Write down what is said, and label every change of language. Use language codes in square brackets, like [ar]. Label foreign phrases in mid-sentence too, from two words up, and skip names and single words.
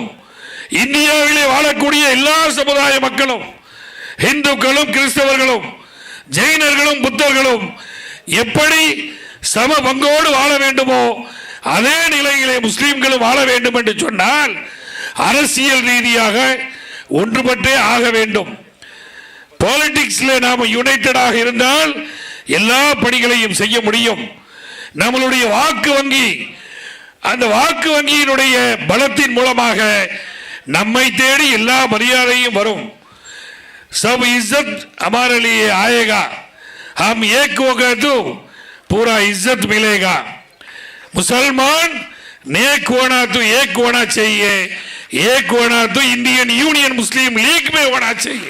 [ta] இந்தியாவிலே வாழக்கூடிய எல்லா சமுதாய மக்களும், இந்துக்களும் கிறிஸ்தவர்களும் ஜெயினர்களும் புத்தர்களும் எப்படி சம பங்கோடு வாழ வேண்டுமோ அதே நிலையிலே முஸ்லிம்களும் வாழ வேண்டும் என்று சொன்னால் அரசியல் ரீதியாக ஒன்றுபட்டே ஆக வேண்டும். பாலிடிக்ஸ்ல நாம் யுனைடெடாக இருந்தால் எல்லா பணிகளையும் செய்ய முடியும். நம்மளுடைய வாக்கு வங்கி, அந்த வாக்கு வங்கியினுடைய பலத்தின் மூலமாக நம்மை தேடி எல்லா மரியாதையும் வரும். [hi] सब इज्जत हमारे लिए आएगा, हम एक होगा तो पूरा इज्जत मिलेगा. मुसलमान नेक होना तो एक होना चाहिए, एक होना तो इंडियन यूनियन मुस्लिम लीग में होना चाहिए.